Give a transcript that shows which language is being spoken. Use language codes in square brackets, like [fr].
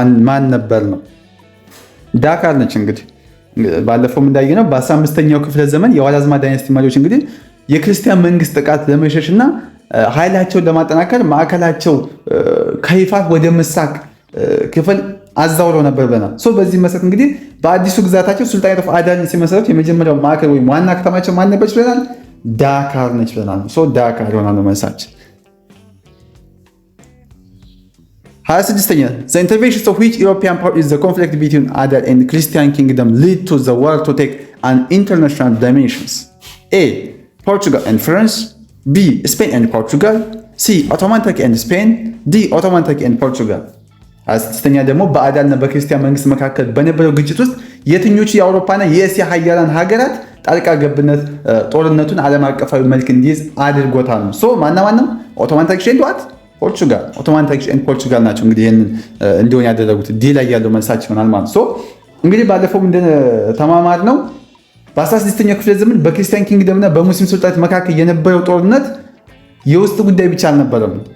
[am] ማን ነበር ነው? ዳካር ነች። እንግዲህ ባለፈውም እንዳየነው በ15ኛው ክፍለ ዘመን የዋላዝማ ዳይነስቲ መሪዎች እንግዲህ የክርስቲያን መንግስት ጥቃት ለመሸሽ እና ኃይላቸውን ለማጠናከር ማዕከላቸው ከይፋት ወደ ምስራቅ ክፍል አዛውረው ነበር ብለናል። በዚህ መሰረት እንግዲህ በአዲሱ ግዛታቸው ሱልጣኔት ኦፍ አዳርን ሲመሰረቱ የመጀመሪያው ማዕከል ወይም ዋና ከተማቸው ማን ነበረች ብለናል? ዳካር ነች ብለናል። ዳካር ይሆናል መልሳችን። 26ኛ [en] The interventions of which European power is the conflict between Adar and Christian kingdom lead to the war to take an international dimensions? A. Portugal and France B. Spain and Portugal C. Ottoman Turkey and Spain D. Ottoman Turkey and Portugal [am] 26ኛ ደግሞ በአዳርና በክርስቲያን መንግስት መካከል በነበረው ግጭት ውስጥ የትኞቹ የአውሮፓና የእስያ ሀያላን ሀገራት ጣልቃ ገብነት ጦርነቱን ዓለም አቀፋዊ መልክ እንዲይዝ አድርጎታል ነው። ማና ነው? ኦቶማን ተርኪሽ ኤንድ ፖርቹጋል። ኦቶማን ተርኪሽ ኤንድ ፖርቹጋል ናቸው እንግዲህ ይህንን እንዲሆን ያደረጉት። ዲ ላይ ያለው መልሳችን ይሆናል ማለት ነው። እንግዲህ ባለፈው ተማማር ነው በ16ኛው ክፍለ ዘመን በክርስቲያን ኪንግደምና በሙስሊም ሱልጣናት መካከል የነበረው ጦርነት የውስጥ ጉዳይ ብቻ አልነበረም።